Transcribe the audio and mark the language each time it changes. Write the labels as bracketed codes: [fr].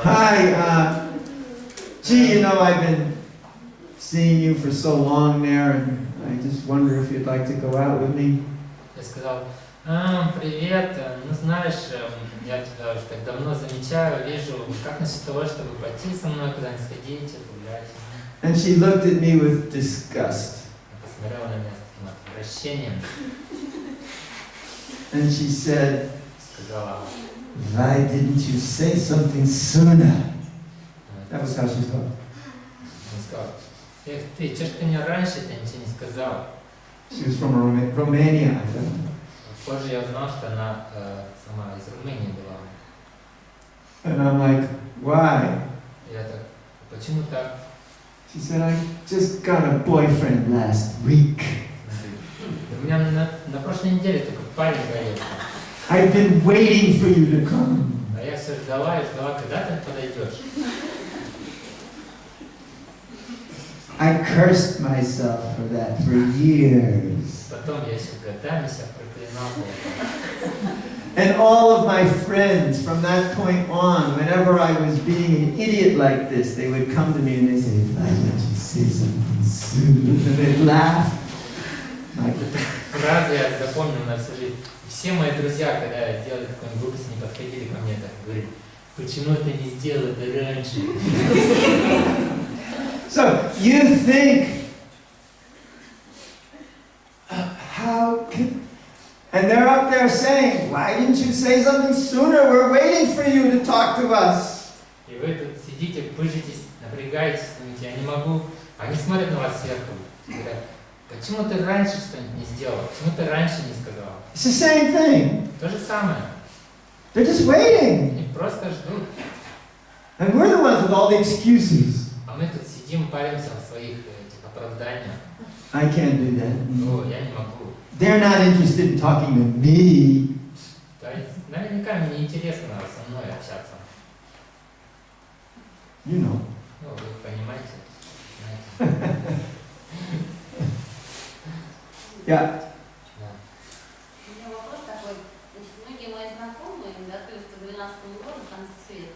[en] hi, gee, you know, I've been seeing you for so long there, and I just wonder if you'd like to go out with me. [ru] я сказал, привет, ну знаешь, я тебя уже так давно замечаю, вижу, как насчет того, чтобы пойти со мной куда-нибудь сходить, гулять. [en] And she looked at me with disgust. [ru] Она посмотрела на меня с таким отвращением, [en] And she said, [ru] сказала, [en] why didn't you say something sooner? That was how she talked. [ru] он сказал, эх ты, чё ж ты мне раньше-то ничего не сказал? [en] She was from Romania, I think. [ru] Позже я узнал, что она сама из Румынии была. [en] And I'm like, why? [ru] Я так, почему так? [en] She said, I just got a boyfriend last week. [ru] У меня на прошлой неделе только парень появился. [en] I've been waiting for you to come. [ru] А я все ждала и ждала, когда ты подойдешь. [en] I cursed myself for that for years. [ru] Потом я еще годами себя проклинал за это. [en] And all of my friends from that point on, whenever I was being an idiot like this, they would come to me and they'd say, why don't you say something soon? And they'd laugh. [ru] Фразу я запомнил на всю жизнь. Все мои друзья, когда я делал какую-нибудь глупость, не подходили ко мне так, говорили, почему ты не сделал это раньше? [en] So you think, how can, and they're up there saying, why didn't you say something sooner? We're waiting for you to talk to us. [ru] И вы тут сидите, пыжитесь, напрягаетесь, думаете, я не могу. Они смотрят на вас сверху, говорят, почему ты раньше что-нибудь не сделал? Почему ты раньше не сказал? [en] It's the same thing. [ru] То же самое. [en] They're just waiting. [ru] Они просто ждут. [en] And we're the ones with all the excuses. [ru] А мы тут сидим, паримся в своих этих оправданиях. [en] I can't do that. [ru] О, я не могу. [en] They're not interested in talking to me. [ru] Да, наверняка мне неинтересно со мной общаться. [en] You know. [ru] Ну, вы понимаете. Знаете. Yeah. Да. У меня вопрос такой. Значит, многие мои знакомые готовятся к 12 году, в конце света.